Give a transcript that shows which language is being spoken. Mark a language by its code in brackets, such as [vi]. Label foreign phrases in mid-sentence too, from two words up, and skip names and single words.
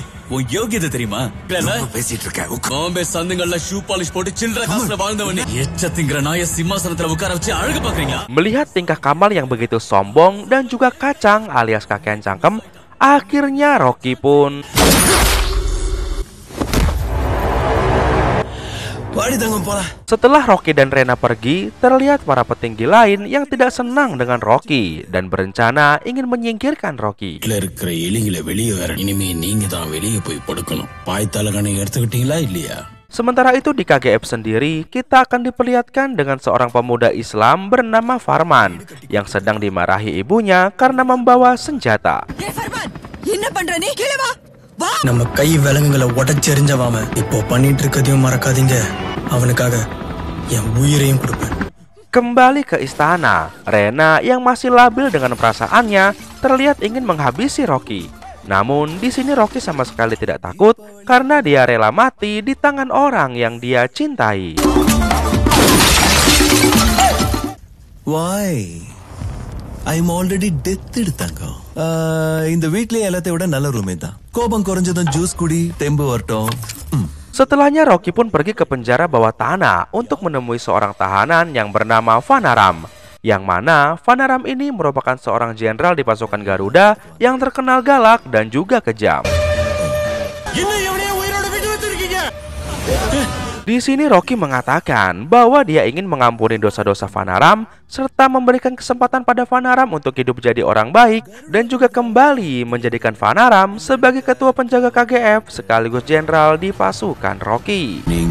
[id] Melihat tingkah Kamal yang begitu sombong dan juga kacang alias [jv] kakean cangkem, [id] akhirnya Rocky pun setelah Rocky dan Rena pergi, terlihat para petinggi lain yang tidak senang dengan Rocky dan berencana ingin menyingkirkan Rocky. Sementara itu di KGF sendiri, kita akan diperlihatkan dengan seorang pemuda Islam bernama Farman yang sedang dimarahi ibunya karena membawa senjata. [ta] நம்ம கை விலங்குகளை உடைச்செறிஞ்சவாம இப்போ பண்ணிட்டு இருக்கதையும் மறக்காதீங்க. அவனுக்காக என் உயிரையும் கொடுப்பேன். [id] Kembali ke istana, Rena yang masih labil dengan perasaannya terlihat ingin menghabisi Rocky. Namun di sini Rocky sama sekali tidak takut karena dia rela mati di tangan orang yang dia cintai. [en] Why? I'm already death தங்கம். [ta] இந்த வீட்லயே எல்லாத்தையும் விட நல்ல ரூமே தான். கோபம் குறைஞ்சதும் ஜூஸ் குடி, தெம்பு வரட்டும். [id] Setelahnya Rocky pun pergi ke penjara bawah tanah untuk menemui seorang tahanan yang bernama Vanaram. Yang mana Vanaram ini merupakan seorang jenderal di pasukan Garuda yang terkenal galak dan juga kejam. Di sini Rocky mengatakan bahwa dia ingin mengampuni dosa-dosa Vanaram serta memberikan kesempatan pada Vanaram untuk hidup jadi orang baik dan juga kembali menjadikan Vanaram sebagai ketua penjaga KGF sekaligus jenderal di pasukan Rocky.